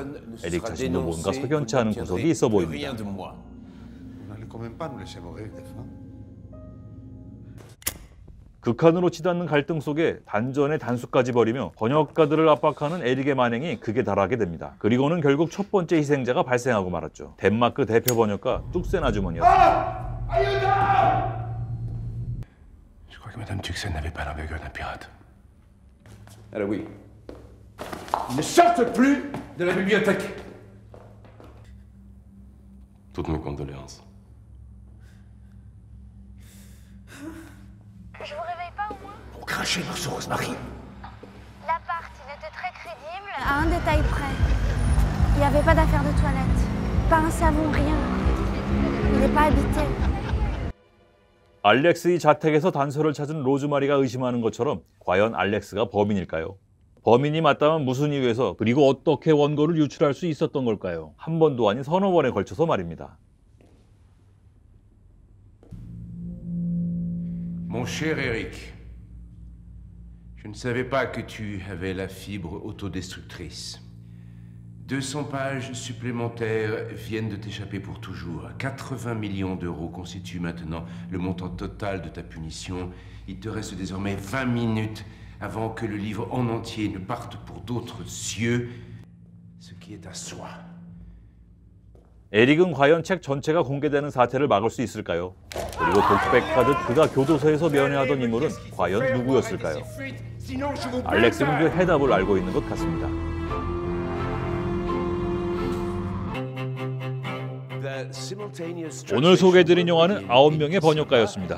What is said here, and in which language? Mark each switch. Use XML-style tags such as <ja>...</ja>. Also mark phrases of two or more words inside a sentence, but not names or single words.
<ko>에릭 자신도 뭔가 석연치 않은 구석이 있어 보입니다. 극한으로 치닫는 갈등 속에 단전의 단수까지 벌이며 번역가들을 압박하는 에릭의 만행이 극에 달하게 됩니다. 그리고는 결국 첫 번째 희생자가 발생하고 말았죠. 덴마크 대표 번역가 뚝센 아주머니였습니다.</ko> <fr>Je crois que Madame Tuxen n'avait pas l'envergure d'un pirate. Alors oui. Ne sorte plus de la bibliothèque. Toutes mes condoléances. Je vous réveille pas au moins? Pour cracher sur Rosemary. L'appart, il était très crédible. À un détail près. Il n'y avait pas d'affaire de toilette. Pas un savon, rien. Il n'est pas habité.</fr> <ko>알렉스의 자택에서 단서를 찾은 로즈마리가 의심하는 것처럼 과연 알렉스가 범인일까요? 범인이 맞다면 무슨 이유에서 그리고 어떻게 원고를 유출할 수 있었던 걸까요? 한 번도 아닌 서너 번에 걸쳐서 말입니다.</ko> <fr>Mon cher Eric, je ne savais pas que tu avais la fibre autodestructrice. 200 pages supplémentaires viennent de t'échapper pour toujours. 80 millions d'euros constituent maintenant le montant total de ta punition. Il te reste désormais 20 minutes avant que le livre en entier ne parte pour d'autres cieux. Ce qui est à soi.</fr> <ko>에릭은 과연 책 전체가 공개되는 사태를 막을 수 있을까요? 그리고 독백하듯 그가 교도소에서 면회하던 인물은 과연 누구였을까요? 알렉스는 그 해답을 알고 있는 것 같습니다. 오늘 소개해드린 영화는 9명의 번역가였습니다.</ko>